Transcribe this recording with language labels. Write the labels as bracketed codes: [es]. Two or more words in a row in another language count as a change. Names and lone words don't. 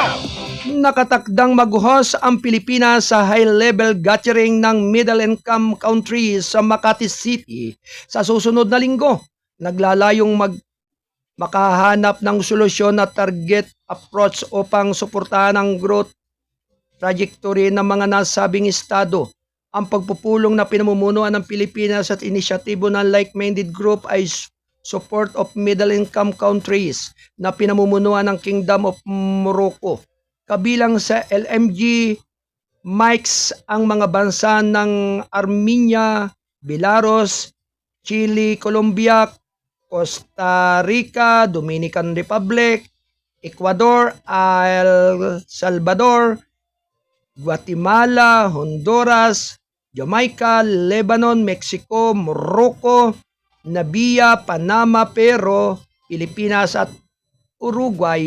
[tl] Nakatakdang maguhos ang Pilipinas sa [en] high-level gathering [tl] ng [en] middle-income countries [tl] sa Makati City sa susunod na linggo. Naglalayong makahanap ng solusyon na [en] target approach [tl] upang suportahan ang [en] growth trajectory [tl] ng mga nasabing estado. Ang pagpupulong na pinamumunuan ng Pilipinas at inisyatibo ng [en] like-minded group [tl] ay [en] support of middle-income countries [tl] na pinamumunuan ng Kingdom of Morocco. Kabilang sa LMG MICs ang mga bansa ng Armenia, Belarus, Chile, Colombia, Costa Rica, Dominican Republic, Ecuador, El Salvador, Guatemala, Honduras, Jamaica, Lebanon, Mexico, Morocco, Namibia, Panama, Peru, Pilipinas at Uruguay.